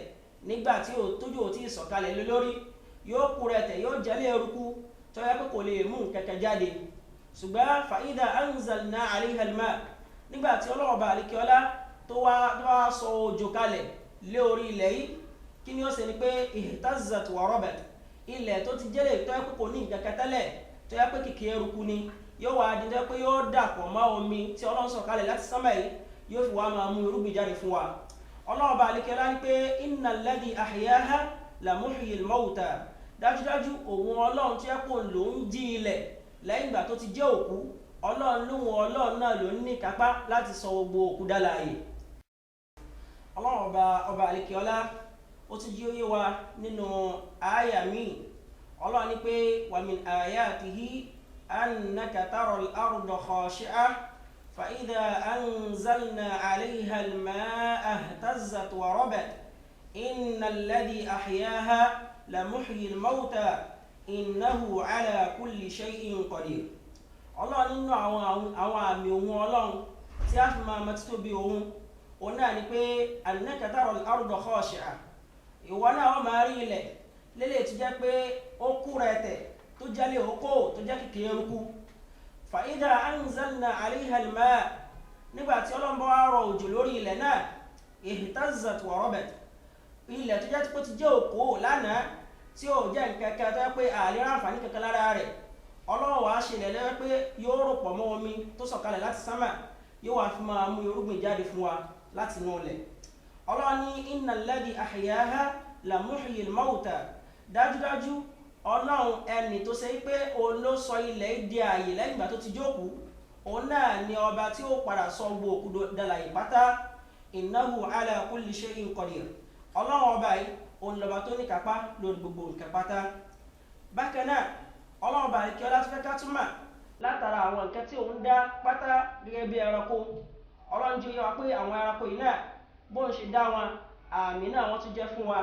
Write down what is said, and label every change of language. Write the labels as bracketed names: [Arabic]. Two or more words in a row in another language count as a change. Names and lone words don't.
[Yoruba] nígbà tí tójú ò tí ì sọ̀kalẹ̀ lórí yóò kú rẹ̀tẹ̀ yóò jẹ́lé eruku tó yẹ pé kò lè mú kẹ̀kẹ́ jáde ṣùgbọ́n [Arabic] فإذا أنزلنا عليها الماء' [Yoruba] nígbà tí Ọlọ́run Ọba àlekíọ́lá tó wá sọ òjò kalẹ̀ lé orí ilẹ̀ yìí kí ni ó ṣe ni pé [Arabic] اهتزت وربت, [Yoruba] ilẹ̀ tó ti jẹ́lẹ̀ tó yẹ kó kò ní nǹkan kan tẹ́lẹ̀ tó yẹ pé kìkì eruku ni yóò wá di pé yóò dàpọ̀ mọ́ omi tí Ọlọ́run sọ kalẹ̀ láti sánmà yìí yóò fi wá máa mú irúgbìn jáde fún wa. Ọlọ́run Ọba àlekíọ́lá ní pé [Arabic] إن الذي أحياها لمحيي الموتى, [Yoruba] dájúdájú òun Ọlọ́run tó yẹ kó ló ń jí ilẹ̀ lẹ́yìn ìgbà tó ti jẹ́ òkú. Ọlọ́run lóhun Ọlọ́run náà ló ní kápá láti sọ gbogbo òkú dálààyè. Ọlọ́run ọba àlekíọ́lá ó ti jí ó yé wa nínú àyà míì. Ọlọ́run ní pé [Arabic] ومن آياته أنك ترى الأرض خاشعة فإذا أنزلنا عليها الماء اهتزت وربت إن الذي أحياها لمحيي الموتى إنه على كل شيء قدير. [Yoruba] Ọlọ́run nínú àwọn àmì ohun Ọlọ́run tí a fi máa mọ̀ títóbi òun náà ni pé [Arabic] أنك ترى الأرض خاشعة, [Yoruba] ìwọ náà wọ́n máa rí ilẹ̀ lélẹ̀ tó jẹ́ pé ó kú rẹ̀tẹ̀ tó jẹ́lé okó tó jẹ́ kìkì eruku. [Arabic] فإذا أنزلنا عليها الماء' [Yoruba] nígbà tí Ọlọ́run bá wá rọ òjò lórí ilẹ̀ náà [Arabic] اهتزت وربت, [Yoruba] ilẹ̀ tó jẹ́ pé ti jẹ́ òkó lánàá tí ó jẹ́ nǹkan kan tó jẹ́ pé àlè ráǹfààní kankan lára rẹ̀, Ọlọ́run wá ṣe ilẹ̀ lẹ́yìn pé yóò rò pọ̀ mọ́ omi tó sọ̀kalẹ̀ láti sánmà yóò wá fi máa mú irúgbìn jáde fún wa láti inú ilẹ̀. Ọlọ́run ní [Arabic] إن الذي أحياها لمحيي الموتى, [Yoruba] dájúdájú Ọlọ́run ẹni tó ṣe pé òun ló sọ ilẹ̀ di ààyè lẹ́yìn ìgbà tó ti jókòó, òun náà ni ọba tí ó padà sọ gbogbo òkú dálààyè pátá. [Arabic] إنه على كل شيء قدير, [Yoruba] Ọlọ́run ọba yìí òun lọ́ba tó ní kápá lórí gbogbo nǹkan pátá. Bákan náà Ọlọ́run Ọba àlekíọ́lá tó fẹ́ ká túmọ̀ látara àwọn nǹkan tí òun dá pátá gẹ́gẹ́ bí ẹranko. Ọlọ́run jẹ́ wa pé àwọn ẹranko yìí náà bó ń ṣe dá wọn àmì náà wọ́n tún jẹ́ fún wa.